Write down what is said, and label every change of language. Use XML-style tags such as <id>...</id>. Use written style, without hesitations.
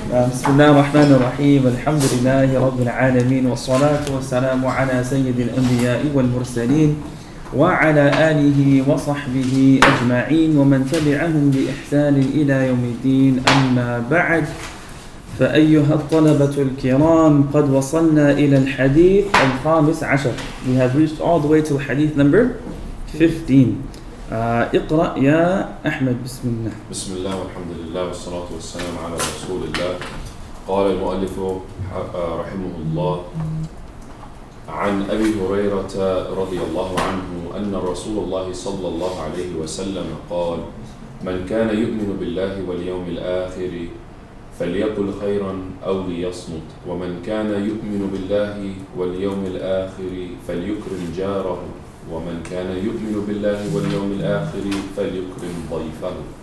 <ar>بسم الله الرحمن الرحيم الحمد لله رب العالمين والصلاة والسلام على سيد الأنبياء والمرسلين وعلى آله وصحبه أجمعين ومن تبعهم بإحسان إلى يوم الدين أما بعد فأيها الطلبة الكرام قد وصلنا إلى الحديث الخامس عشر.</ar> <en>We have reached all the way to hadith number 15.</en> <ar>اقرأ يا أحمد. بسم الله. بسم الله والحمد لله والصلاة والسلام على رسول الله. قال المؤلف رحمه الله عن أبي هريرة رضي الله عنه أن رسول الله صلى الله عليه وسلم قال من كان يؤمن بالله واليوم الآخر فليقل خيرا أو ليصمت ومن كان يؤمن بالله واليوم الآخر فليكرم جاره ومن كان يؤمن بالله واليوم الآخر فليكرم ضيفه.</ar>